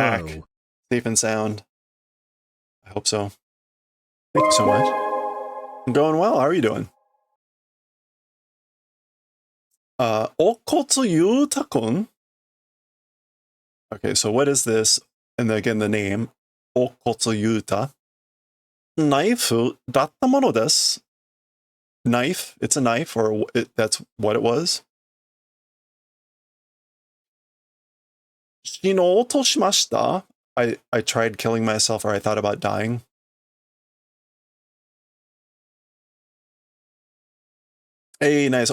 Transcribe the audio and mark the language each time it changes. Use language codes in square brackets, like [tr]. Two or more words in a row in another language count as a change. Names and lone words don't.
[en] back? Safe and sound? I hope so. Thank you so much. I'm going well. How are you doing? Okotsu Yuta-kun. Okay, so what is this? And again, the name. [ja] Okotsu Yuta. ナイフだったものです. [en] Knife. It's a knife, or that's what it was. [ja] 死のうとしました. [en] I tried killing myself, or I thought about dying. Hey, nice.